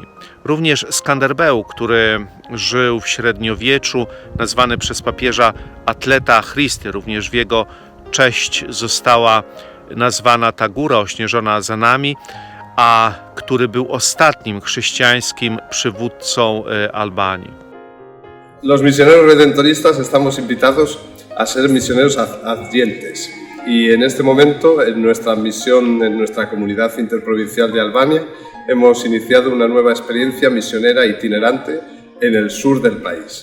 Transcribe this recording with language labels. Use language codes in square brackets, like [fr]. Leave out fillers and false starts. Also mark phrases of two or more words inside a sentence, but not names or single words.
[pl] Również Skanderbeu, który żył w średniowieczu, nazwany przez papieża [la] Atleta Christy, [pl] również w jego cześć została nazwana ta góra ośnieżona za nami, a który był ostatnim chrześcijańskim przywódcą Albanii. [es] Los misioneros redentoristas estamos invitados a ser misioneros ardientes y en este momento en nuestra misión, en nuestra comunidad interprovincial de Albania, hemos iniciado una nueva experiencia misionera itinerante en el sur del país.